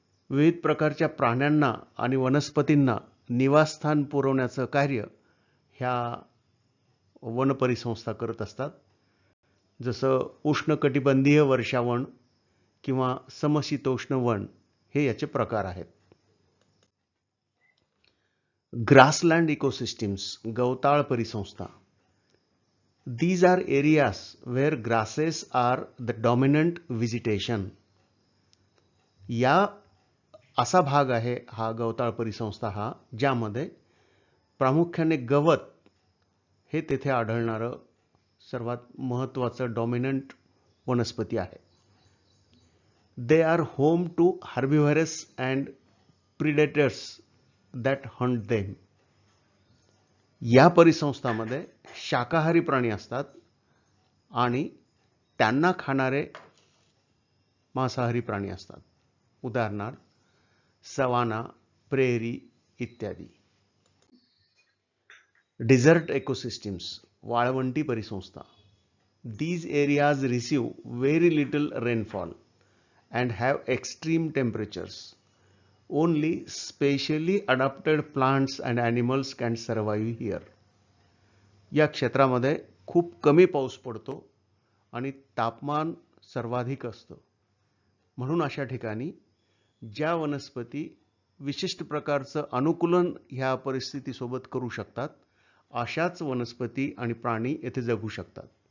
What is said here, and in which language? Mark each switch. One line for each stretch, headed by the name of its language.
Marathi: विविध प्रकारच्या प्राण्यांना आणि वनस्पतींना निवासस्थान पुरवण्याचं कार्य ह्या वन परिसंस्था करत असतात. जसं उष्णकटिबंधीय वर्षावन किंवा समशीतोष्ण वन हे याचे प्रकार आहेत.
English: grassland ecosystems,
Marathi: गवताळ परिसंस्था.
English: These are areas where grasses are the dominant vegetation.
Marathi: या असा भाग आहे हा गवताळ परिसंस्था ज्यामध्ये प्रामुख्याने गवत हे तेथे आढळणारं सर्वात महत्त्वाचं डॉमिनंट वनस्पती आहे.
English: They are home to herbivorous and predators that hunt them.
Marathi: या परिसंस्थामध्ये शाकाहारी प्राणी असतात आणि त्यांना खाणारे मांसाहारी प्राणी असतात. उदाहरणार्थ सवाना, प्रेरी इत्यादी.
English: desert ecosystems,
Marathi: वाळवंटी परिसंस्था.
English: These areas receive very little rainfall and have extreme temperatures. Only specially adapted plants and animals can survive here.
Marathi: या क्षेत्रामध्ये खूप कमी पाऊस पडतो आणि तापमान सर्वाधिक असतं. म्हणून अशा ठिकाणी ज्या वनस्पती विशिष्ट प्रकारचं अनुकूलन ह्या परिस्थितीसोबत करू शकतात, अशाच वनस्पती आणि प्राणी येथे जगू शकतात.